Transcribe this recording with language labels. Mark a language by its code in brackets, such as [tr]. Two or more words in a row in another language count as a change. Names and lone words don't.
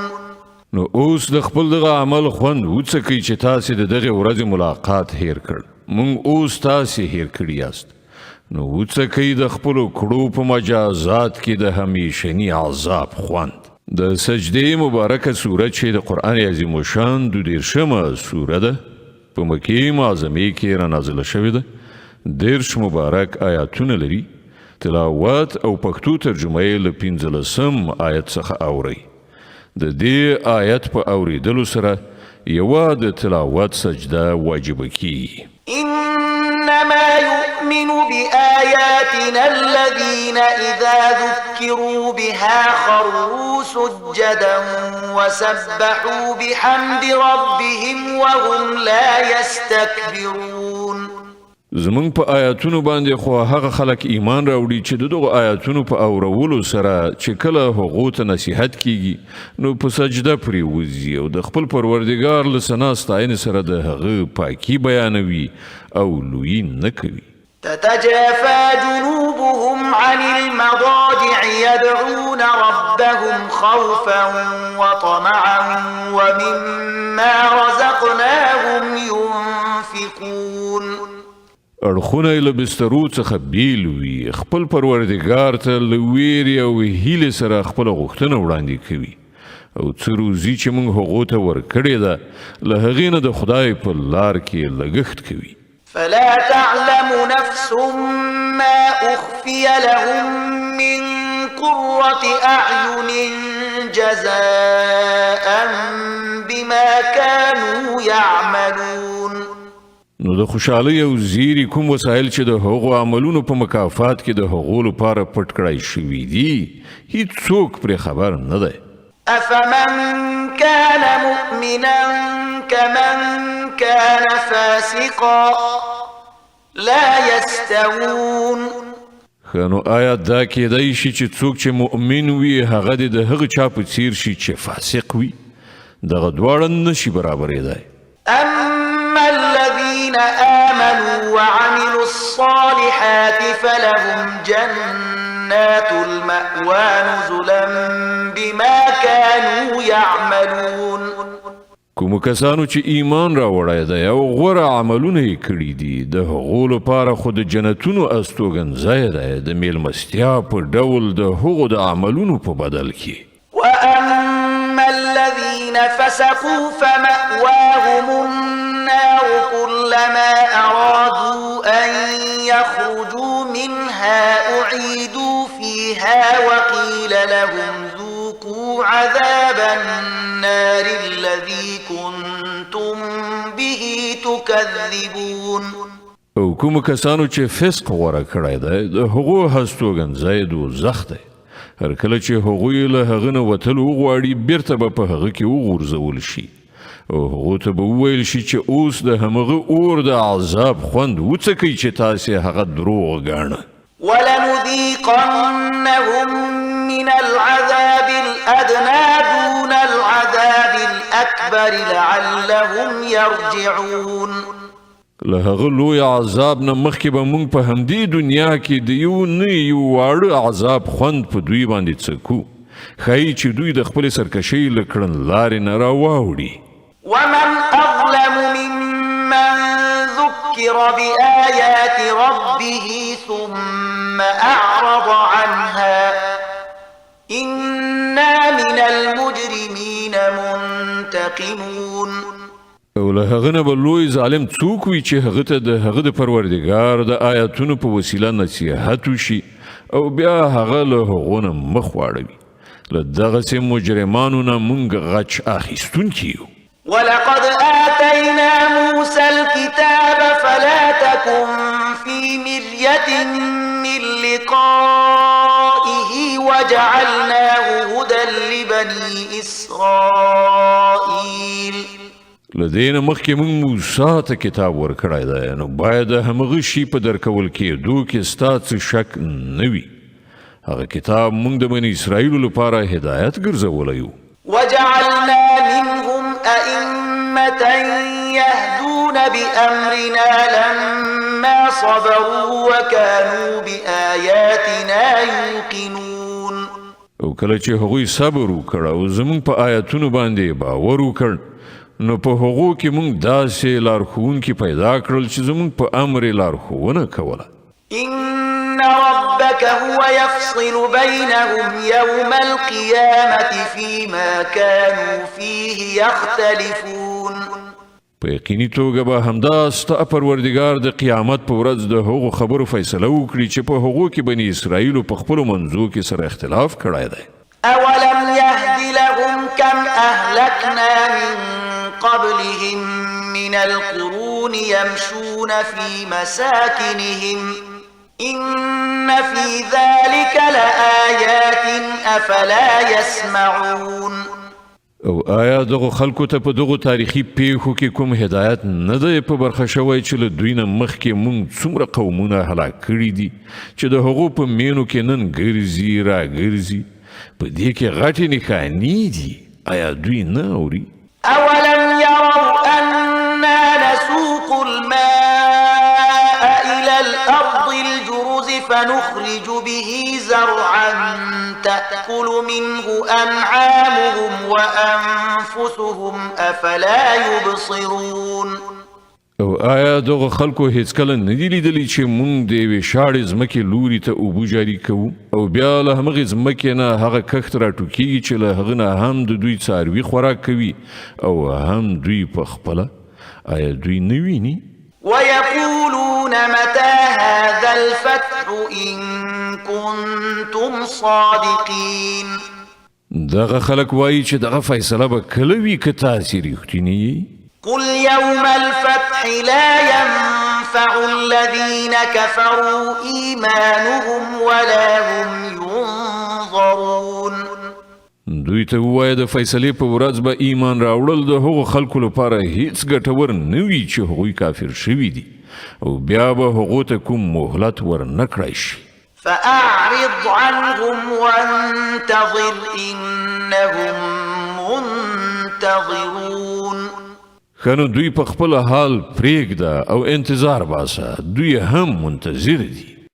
[ps] نو اوس د خپل دغه عمل خوند وڅکئ چې تاسې د دغې ورځې ملاقات هیر کړ. مونږ اوس تاسې هیر کړي یاست، نو وڅکئ د خپلو کړو په مجازات کې د همیشني عذاب خوند. د سجدې مبارکه سورت چې د قرآن عظیم الشان 22مه سوره ده، په مکې معظمې کې را نازله شوې ده. 30 مبارک آیاتونه لري. تلاوت او پښتو ترجمه یې له 15 آیت څخه اورئ. د دې آیت په اوریدلو سره یوه د تلاوت سجده واجبه کیږي. [ar] إنما يؤمن بآياتنا الذين إذا ذكروا بها خروا سجدا وسبحوا بحمد ربهم وهم لا يستكبرون. [ps] زمونږ په آیاتونو باندې خو هغه خلک ایمان راوړي چې دغه آیاتونو په اورولو سره چې کله هغو ته نصیحت کیږي نو په سجده پرې وځي او د خپل پروردګار له ثنا ستاینې سره د هغه پاکي بیانوي او لویي نه کوي. [ar] تتجافى جنوبهم عن المضاجع يدعون ربهم خوفا وطمعا ومما رزقناهم ينفقون. [ps] اړخونه یې له بسترو څخه بیل وي، خپل پروردګار ته له ویرې او هیلې سره خپله غوښتنه وړاندې کوي او څه روزي چې موږ هغو ته ورکړې ده له هغې نه د خدای په لار کې لګښت کوي. [ar] فلا تعلم نفس ما أخفي لهم من قرة أعين جزاء بما كانوا يعملون. [ps] نو د خوشحالۍ او زیری کوم وسایل چې د هغو عملونو په مکافات کې د هغو لپاره پټ کړای شوي دي هیڅوک پرې خبر نه دی. [ar] أفمن كان مؤمنا كمن كان فاسقا لا يستوون. [ps] نو آیا دا کېدای شي چې څوک چې مؤمن وي هغه د هغه چا په څیر شي چې فاسق وي؟ دغه دواړه نشي برابرېدای. [ar] أما الذين آمنوا وعملوا الصالحات فلهم جنات المأوى نزلا بما كانوا يعملون. [ps] کوم کسانو چې ایمان راوړی دی او غوره عملونه یې کړي دي د هغو لپاره خو د جنتونو استوګنځای دی د میلمستیا په ډول د هغو د عملونو په بدل کې. [ar] وأما الذين فسقوا فمأواهم النار كلما أرادوا أن يخرجوا منها أعيدوا فيها وقيل لهم ذوقوا عذاب النار الذي كنتم به تكذبون. [ps] او کوم کسانو چې فسق غوره کړی دی د هغو هستوګنځای دوزخ دی. هر کله چې هغوی له هغه نه وتل وغواړي بیرته به په هغه کې وغورځول شي او هغو ته به وویل شي چې اوس د همغه اور د عذاب خوند وڅکئ چې تاسې هغه دروغ ګاڼه. [ar] ولنذيقنهم من العذاب الأدنى دون العذاب الأكبر لعلهم يرجعون. [ps] له هغه لوی عذاب نه مخکې به موږ په همدې دنیا کې د یو نه یو واړه عذاب خوند په دوی باندې څکو ښایي چې دوی د خپلې سرکشۍ له کړنلارې نه راواوړي [ar] ومن أظلم ممن ذكر بآيات ربه ثم أعرض عنها إنا من المجرمين منتقمون [ps] او له هغه نه به لوی ظالم څوک وي چې هغه ته د هغه د پروردګار د آیاتونو په وسیله نصیحت وشي او بیا هغه له هغو نه مخ واړوي له دغسې مجرمانو نه موږ غچ اخیستونکي یو [ar] ولقد آتينا موسى الكتاب فلا تكن في مرية من لقائه وجعلناه هدى لبني إسرائيل [ps] لدې نه مخکې موږ موسی ته کتاب ورکړی دی نو باید د همغه شي په درکول کېدو کې ستا څه شک نه وي هغه کتاب موږ د بني اسرائیلو لپاره هدایت ګرځولی و [ar] وجعلنا منهم أئمة يهدون بأمرنا لما صبروا وكانوا بآياتنا يوقنون [ps] او کله چې هغوی صبر وکړ او زموږ په آیاتونو باندې باور وکړ نو په هغو کې موږ داسې لارښوونکي پیدا کړل چې زموږ په امر یې لارښوونه کوله [ar] إن ربك هو يفصل بينهم يوم القيامة فيما كانوا فيه يختلفون [ps] په یقیني توګه به همدا ستا پروردګار د قیامت په ورځ د هغو خبرو فیصله وکړي چې په هغو کې بني اسرائیلو په خپلو منځو کې سره اختلاف کړی دی [ar] أولم يهد لهم كم أهلكنا من قبلهم من القرون يمشون في مساكنهم إن في ذلك لآيات أفلا يسمعون [ps] او آیا دغه خلکو ته په دغه تاریخي پیښو کې کوم هدایت نه دی په برخه شوی چې له دوی نه مخکې موږ څومره قومونه هلاک کړي دي چې د هغو په مینو کې نن ګرځي راګرځي په دې کې غټې نښانې دي آیا دوی نه اوري [ar] أولم يروا أنا نسوق الماء إلى الأرض الجرز فنخرج به زرعا تأكل منه أنعامهم وأنفسهم أفلا يبصرون [ps] او آیا دغه خلکو هیڅکله نه دي لیدلي چې موږ د یوې شاړې ځمکې لوري ته اوبه جاري کوو او بیا له همغې ځمکې نه هغه کښت راټوکېږي چې له هغه نه هم د دوی څاروي خوراک کوي او هم دوی په خپله آیا دوی نه ویني [ar] ويقولون متى هذا الفتح إن كنتم صادقين [ps] دغه خلک وایي چې دغه فیصله به کله وي که تاسې رښتینې یئ [ar] قل يوم الفتح لا ينفع الذين كفروا إيمانهم ولا هم ينظرون [ps] دوی ته ووایه د فیصلې په ورځ به ایمان راوړل د هغو خلکو لپاره هیڅ ګټور نه وي چې هغوی کافر شوي دي او بیا به هغو ته کوم مهلت ور نه کړی شي [ar] فأعرض عنهم وانتظر إنهم منتظرون [ps] خنو دوی په خپل حال پرېږده او انتظار باسه دوی هم منتظر دي